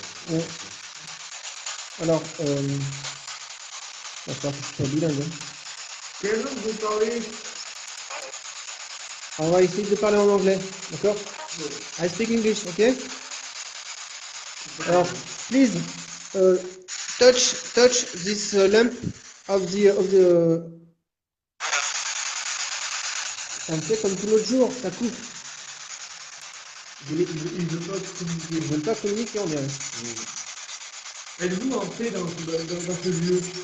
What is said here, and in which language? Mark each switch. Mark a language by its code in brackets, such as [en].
[fr] Ouais. Alors, on va faire que je sois bilingue. Quelle langue vous parlez? On va essayer de parler en anglais, d'accord? [en] I speak English, ok? [fr] Alors, [en] please, touch this lamp of the [fr] Ça me fait comme tout l'autre jour, ça coupe. Ils ne veulent pas communiquer. Ils veulent pas communiquer, on dirait. Êtes-vous entré dans ce lieu?